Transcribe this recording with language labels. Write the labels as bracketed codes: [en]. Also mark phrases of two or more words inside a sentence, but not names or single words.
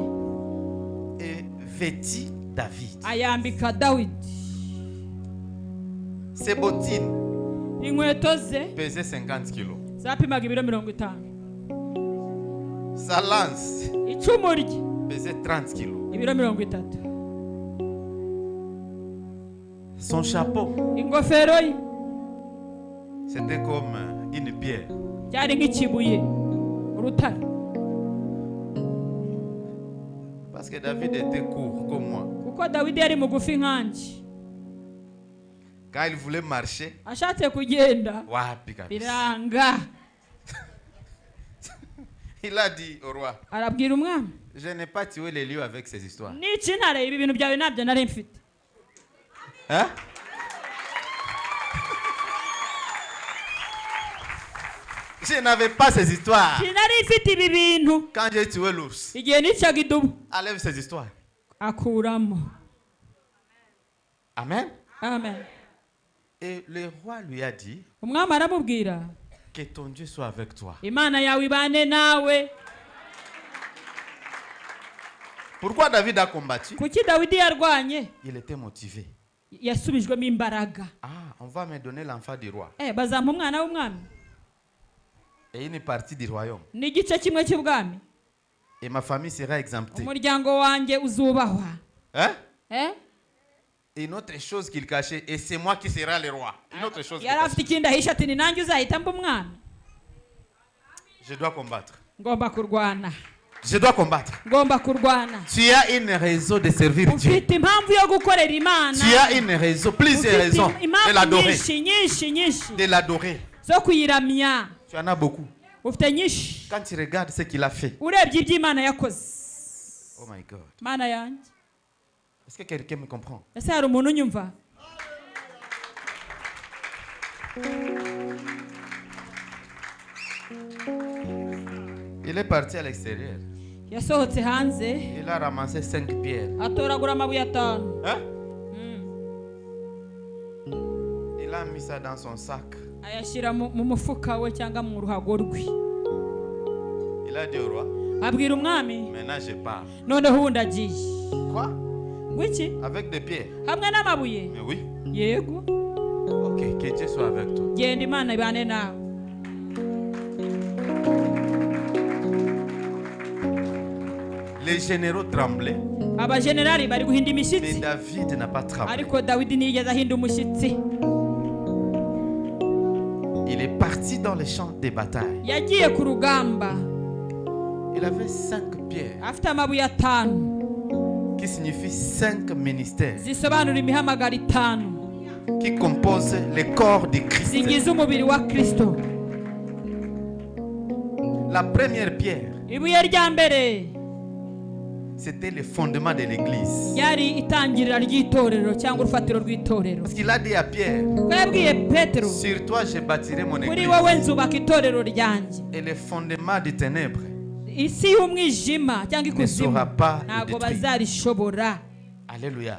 [fr] et vêtit David. [rw] ayambika Dawidi. [fr] Ses bottines [rw] inkweto ze [fr] pesaient 50 kilos. [rw] zapimaga ibiro 50. [fr] Sa lance [rw] icumu rye [fr] pesait 30 kilos. [rw] ibiro 30. [fr] Son chapeau, [rw] ingofero ye [fr] c'était comme une pierre. [rw] cyari nk'ikibuye urutare. [fr] Parce que David était court comme moi. [rw] kuko Dawidi yari mugufi nkanje. [fr] Quand il voulait marcher, [rw] ashatse kugenda [sw] wapi kabisa. [rw] biranga. [fr] Il a dit au roi, [rw] arabwira umwami, [fr] je n'ai pas tué les lions avec ces histoires. [rw] n'iki ntare ibi bintu byawe nabyo nari mfite. [fr] Hein? Je n'avais pas ces histoires. [rw] sinari mfite ibi bintu. [fr] Quand j'ai tué l'ours, [rw] igihe nicaga idubu [fr] enlève ces histoires. [rw] akuramo. [fr] Amen. [rw] Amen. [fr] Et le roi lui a dit, [rw] umwami aramubwira, [fr] que ton Dieu soit avec toi. [rw] imana yawe ibane nawe. [fr] Pourquoi David a combattu? [rw] kuki Dawidi yarwanye? [fr] Il était motivé. [rw] yasubijwemo imbaraga. [fr] Ah, on va me donner l'enfant du roi. [rw] bazampa umwana w'umwami [fr] Et une partie du royaume. [rw] n'igice kimwe cy'ubwami. [fr] Et ma famille sera exemptée. [rw] umuryango wanjye uzubahwa. [fr] Hein? Et une autre chose qu'il cachait, et c'est moi qui serai le roi. Une autre chose. [rw] yari afite ikindi ahisha ati ni nanjye uzahita mba umwami. [fr] Je dois combattre. [rw] ngomba kurwana. [fr] Je dois combattre. [rw] ngomba kurwana. [fr] Tu as une raison de servir Dieu. [rw] ufite impamvu yo gukorera imana. [fr] Tu as une raison, plusieurs raisons de l'adorer. [rw] nyinshi [fr] De l'adorer. [rw] zo kuyiramya. [fr] Tu en as beaucoup. [rw] ufite nyinshi. [fr] Quand tu regardes ce qu'il a fait. [rw] urebye ibyo imana yakoze. [en] Oh my God. [rw] mana yanjye. [fr] Est-ce que quelqu'un me comprend? [rw] ese hari umuntu unyumva? [fr] Il est parti à l'extérieur. [rw] yasohotse hanze [fr] Il a ramassé 5 pierres. [rw] atoragura amabuye 5. [fr] Hein? Il a mis ça dans son sac. [rw] ayashyira mu mufuka we cyangwa mu ruhago rwe. [fr] Il a dit au roi, [rw] abwira umwami, [fr] maintenant je pars. [rw] noneho ubundi agiye. [fr] Quoi? [rw] wiki? [fr] Avec des pierres? [rw] hamwe n'amabuye? [fr] Mais oui. [rw] yego. [fr] Ok, que Dieu soit avec toi. [rw] genda imana ibane nawe. [fr] Les généraux tremblaient. [rw] abajenerali bari guhinda [fr] Mais [rw] imishyitsi. [fr] David n'a pas tremblé. [rw] ariko Dawidi ntiyigeze ahinda umushyitsi. [fr] Il est parti dans les champs de bataille. [rw] yagiye ku rugamba. [fr] Il avait 5 pierres [rw] afite amabuye 5 [fr] qui signifient 5 ministères [rw] zisobanura imihamagaro 5 [fr] qui composent le corps de Christ. [rw] zigize umubiri wa Kristo. [fr] La première pierre, [rw] ibuye rya mbere [fr] c'était le fondement de l'église. [rw] yari itangirira ry'itorero cyangwa urufatiro rw'itorero. [fr] Parce qu'il a dit à Pierre, [rw] ko yabwiye Petero, [fr] sur toi je bâtirai mon [rw] kuri [fr] église. [rw] wowe nzubaka itorero ryanjye. [fr] Et le fondement des ténèbres [rw] isi y'umwijima cyangwa [fr] ne [rw] ikuzimu [fr] saura pas le [rw] ntabwo [fr] détruire. [rw] bazarishobora. [fr] Alléluia.